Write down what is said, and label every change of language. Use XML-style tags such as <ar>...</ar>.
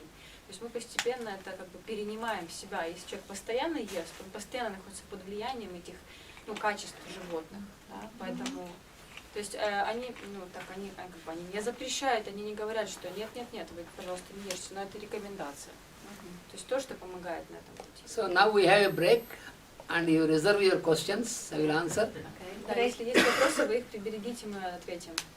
<ru>То есть мы постепенно это как бы перенимаем в себя. Если человек постоянно ест, он постоянно находится под влиянием этих качеств животных. Да? Поэтому, то есть они не запрещают, они не говорят, что нет, вы, пожалуйста, не ешьте, но это рекомендация. То есть то, что помогает на этом пути.</ru> <en>So now we have a break and you reserve your questions, I will answer.</en> <ru>Да, если есть вопросы, вы их приберегите, мы ответим.</ru>